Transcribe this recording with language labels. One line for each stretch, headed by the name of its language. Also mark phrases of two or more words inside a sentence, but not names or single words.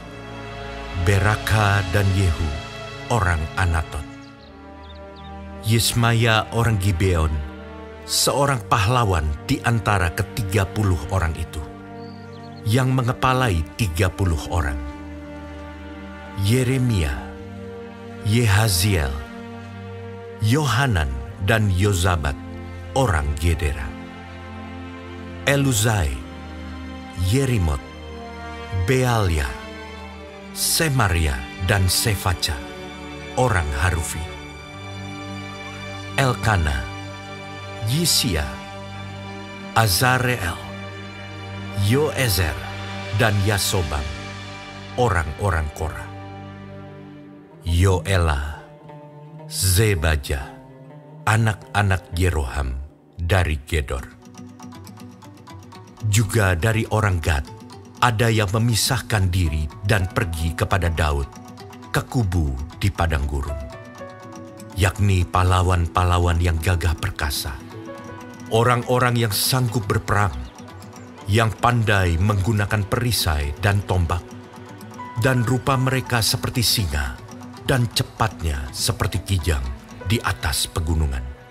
Indonesian: Beraka dan Yehu orang Anatot. Yismaya orang Gibeon, seorang pahlawan di antara ke-30 orang itu, yang mengepalai 30 orang. Yeremia, Yehaziel, Yohanan dan Yozabat orang Gedera. Eluzai, Yerimot, Bealia, Semaria dan Sefaca orang Harufi. Elkana, Yisia, Azareel, Yoezer dan Yasobam orang-orang Kora. Yoela, Zebaja, anak-anak Yeroham dari Gedor. Juga dari orang Gad ada yang memisahkan diri dan pergi kepada Daud ke kubu di padang gurun, yakni pahlawan-pahlawan yang gagah perkasa, orang-orang yang sanggup berperang, yang pandai menggunakan perisai dan tombak, dan rupa mereka seperti singa dan cepatnya seperti kijang di atas pegunungan.